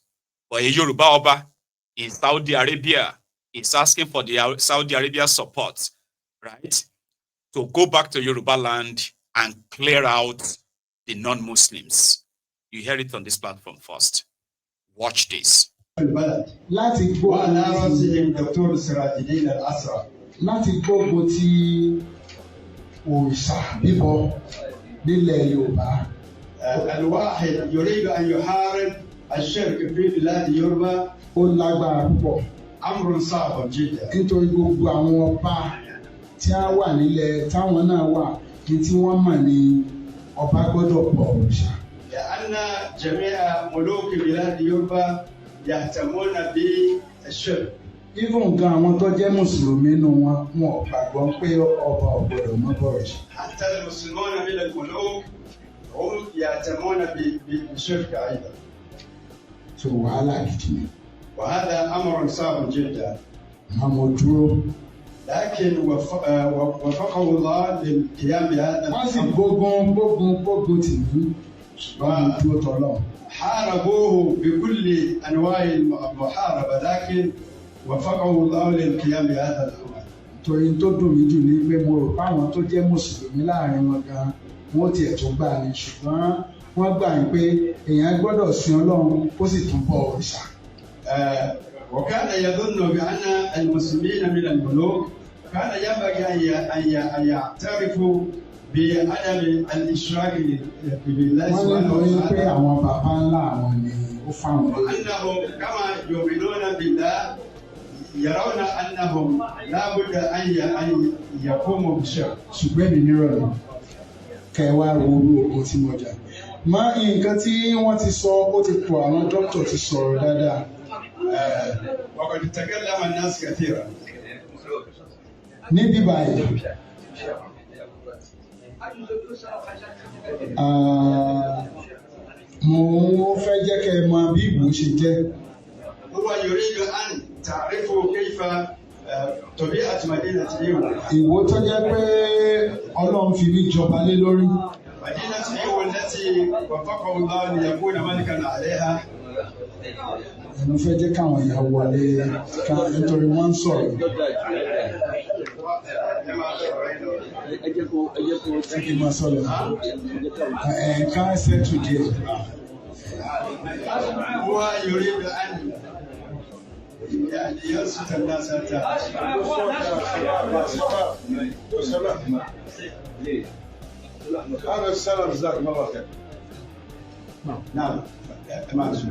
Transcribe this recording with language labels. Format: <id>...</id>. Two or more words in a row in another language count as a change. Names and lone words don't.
<en>But a Yoruba Oba in Saudi Arabia is asking for the Saudi Arabia support, right? To go back to Yoruba land and clear out the non-Muslims. You hear it on this platform first. Watch this.</en> <yo>láti gbógun ti òrìṣà bíbọ nílẹ̀ Yorùbá.</yo> <ar>الواحد يريد أن يحارب الشرك في بلاد يوروبا.</ar> <yo>Ó lágbára púpọ̀.</yo> <ar>أمر صعب جدا.</ar> <yo>nítorí gbogbo àwọn ọba tí a wà nílẹ̀ táwọn náà wà ní tí wọ́n mọ̀ ní ọba gbọ́dọ̀ bọ òrìṣà.</yo> <ar>لأن جميع ملوك بلاد يوروبا يهتمون بالشرك.</ar> <yo>even gan àwọn tó jẹ́ mùsùlùmí nù wọn ò gbàgbọ́ pé ọba ò gbọ́dọ̀ mọ bọ òrìṣà.</yo> <ar>حتى المسلمون من الملوك هم يهتمون بالشرك أيضا.</ar> <yo>so wàhálà gidi ni.</yo> <ar>وهذا أمر صعب جدا.</ar> <yo>àmọ́ dúró.</yo> <ar>لكن وفقه الله للقيام بهذا</ar> <yo>wọ́n sì gbógun tì ní ṣùgbọ́n dúró tọ́lọ̀.</yo> <ar>حاربوه بكل أنواع المحاربة لكن وفقه الله للقيام بهذا الأمر.</ar> <yo>torí tó dùn mí jù ní pé mo rò páwọn tó jẹ́ mùsùlùmí láàrin wọn gan wọ́n tiẹ̀ tó gbà ní ṣùgbọ́n wọ́n gbà pé èèyàn gbọ́dọ̀ sin Ọlọ́run kó sì tún bọ òrìṣà.</yo> <ar>وكان يظن بأن المسلمين من الملوك كان ينبغي أن يعترفوا بعدم الإشراك بالله سبحانه وتعالى. وأنهم كما يؤمنون بالله يرون أنهم لا بد أن يقوموا بالشرك.</ar> <yo>ṣùgbọ́n mi nírọ̀lẹ́ kẹwàá owó ogun tí mo jà. má nǹkan tí wọ́n ti sọ ó ti pọ̀ àwọn dókítà ti sọ̀rọ̀ dáadáa.</yo> <ar>وقد تكلم الناس كثيرا.</ar> <yo>níbí báyìí mo fẹ́ jẹ́ kẹ́ ẹ mọ bí Ìgbò ṣe jẹ́.</yo> <ar>هو يريد أن تعرفوا كيف طبيعة مدينة إيوو.</ar> <yo>Ìwó tó jẹ́ pé Ọlọ́run fi ní jọba lé lórí.</yo> <ar>مدينة إيوو التي وفقه الله ليكون ملكا عليها.</ar> <yo>mo fẹ́ jẹ́ káwọn èèyàn wọlé nítorí wọ́n ń sọ̀rọ̀. ẹ kì í máa sọ̀rọ̀ ká ṣẹ́tù díẹ̀.</yo> <ar>هو يريد أن ينصت الناس حتى هذا السلام جزاكم الله خير. نعم تمام.</ar>